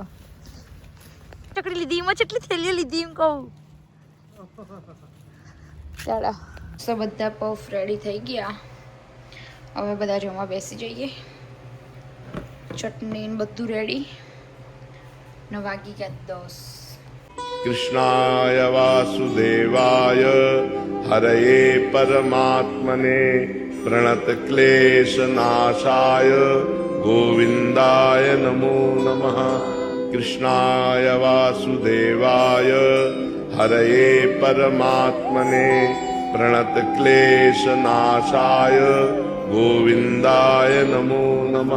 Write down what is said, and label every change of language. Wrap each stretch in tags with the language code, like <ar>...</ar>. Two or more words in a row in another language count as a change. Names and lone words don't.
<gu>ચકડી લીધી એમાં જેટલી થેલીઓ લીધી એમ કહું. ચાલો તો બધા પફ રેડી થઈ ગયા. હવે બધા જમવા બેસી જઈએ. ચટણી બધું રેડી. ને વાગી ગયા 10.</gu> <sa>कृष्णाय वासुदेवाय हरये परमात्मने प्रणतक्लेशनाशाय गोविन्दाय नमो नमः. कृष्णाय वासुदेवाय हरये परमात्मने प्रणतक्लेशनाशाय गोविन्दाय नमो नमः.</sa>